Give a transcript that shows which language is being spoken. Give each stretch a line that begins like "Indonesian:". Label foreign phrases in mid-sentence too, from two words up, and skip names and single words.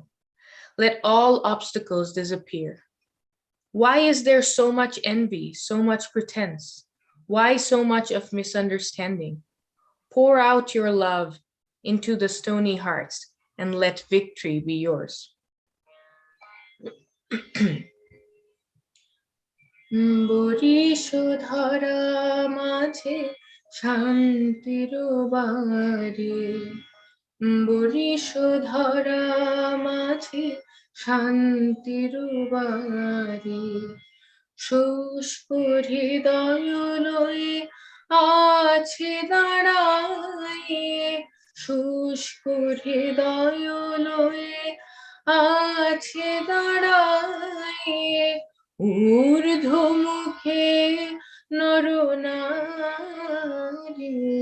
English: Let all obstacles disappear. Why is there so much envy, so much pretense? Why so much of misunderstanding? Pour out your love into the stony hearts and let victory be yours.
Bangla: বরিষ ধরা মাঝে শান্তির বারি. বরিষ ধরা মাঝে শান্তির বারি. শুষ্ক হৃদয় লয়ে আছে দাঁড়ায়ে, শুষ্ক হৃদয় লয়ে আছে দাঁড়ায়ে, ঊর্ধ্ব মুখে নরনারী।